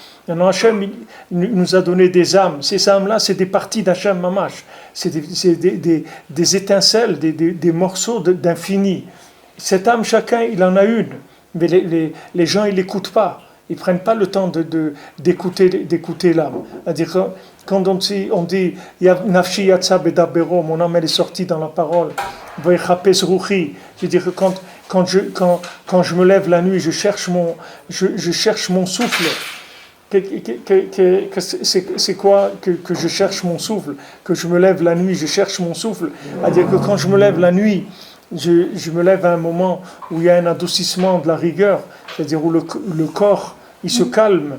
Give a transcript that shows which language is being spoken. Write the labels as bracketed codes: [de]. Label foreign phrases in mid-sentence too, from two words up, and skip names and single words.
[fr] Maintenant, Hachem il nous a donné des âmes. Ces âmes-là, c'est des parties d'Hachem Mamash. C'est des étincelles, des morceaux d'infini. Cette âme, chacun, il en a une. Mais les gens, ils n'écoutent pas. Ils ne prennent pas le temps d'écouter l'âme. C'est-à-dire, quand on dit [he] נפשי יצאה בדברו, [fr] mon âme elle est sortie dans la parole, [he] ויחפש רוחי, [fr] c'est-à-dire que quand je me lève la nuit, je cherche mon souffle. C'est quoi que je cherche mon souffle? Que je me lève la nuit, je cherche mon souffle. C'est-à-dire que quand je me lève la nuit, je me lève à un moment où il y a un adoucissement de la rigueur, c'est-à-dire où le corps il se calme.